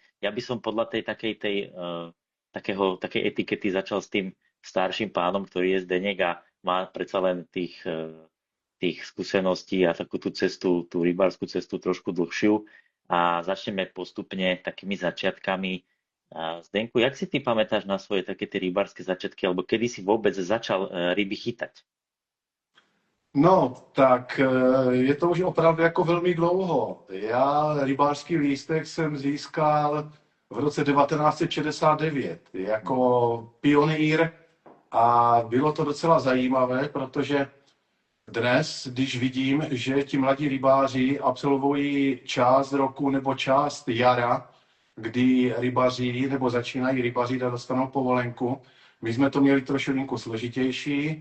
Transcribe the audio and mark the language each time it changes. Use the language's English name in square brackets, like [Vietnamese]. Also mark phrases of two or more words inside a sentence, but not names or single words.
[Slovak] Ja by som podľa tej takej etikety začal s tým starším pánom, ktorý je Zdeněk a má predsa len tých skúseností a takú tú cestu, tú rybárskú cestu trošku dlhšiu. A začneme postupne takými začiatkami. Zdenku, jak si ty pamätáš na svoje také tie rybárske začiatky, alebo kedy si vôbec začal ryby chytať? [Czech] No, tak je to už opravdu jako velmi dlouho. Já rybářský lístek jsem získal v roce 1969 jako pionýr a bylo to docela zajímavé, protože dnes, když vidím, že ti mladí rybáři absolvují část roku nebo část jara, kdy rybaří nebo začínají rybařit a dostanou povolenku, my jsme to měli trošku složitější.